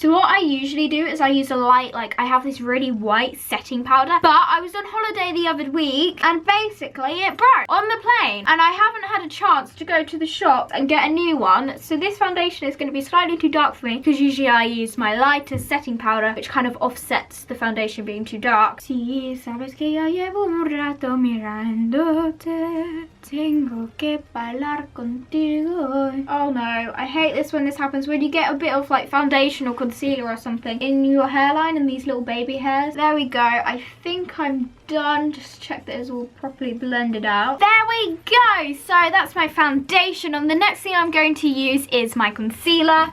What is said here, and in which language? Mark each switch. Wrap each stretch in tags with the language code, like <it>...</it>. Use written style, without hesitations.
<en>So what I usually do is I use a light, like I have this really white setting powder, but I was on holiday the other week and basically it broke on the plane, and I haven't had a chance to go to the shop and get a new one, so this foundation is going to be slightly too dark for me because usually I use my lighter setting powder, which kind of offsets the foundation being too dark.</en> <es>Sí, sabes que ya llevo un rato mirándote. Tengo que bailar contigo.</es> <en>Oh no, I hate this when this happens, when you get a bit of like foundation or concealer or something in your hairline and these little baby hairs. There we go. I think I'm done. Just check that it's all properly blended out. There we go. So that's my foundation, and the next thing I'm going to use is my concealer.</en>